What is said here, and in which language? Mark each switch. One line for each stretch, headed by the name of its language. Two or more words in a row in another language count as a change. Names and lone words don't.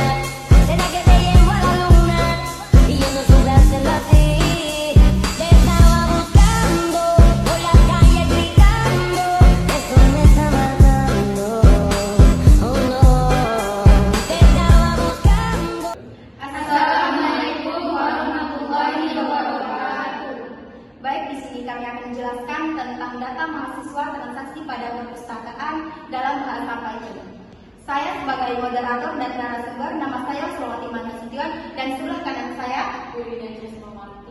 Spanish: ¿Será que te llevo a la luna? Y yo no supe hacerlo así. Te estaba buscando por la calle gritando. Eso me está matando. Oh no, te estaba buscando.
Arabic: السلام عليكم ورحمة الله وبركاته.
Indonesian: Baik, di sini kami akan menjelaskan tentang data mahasiswa transaksi pada perpustakaan dalam bahasa Python. Saya sebagai moderator dan narasumber, nama saya Sulawati Nasution, dan sebelah kanan saya Budi dan Jesma Marti.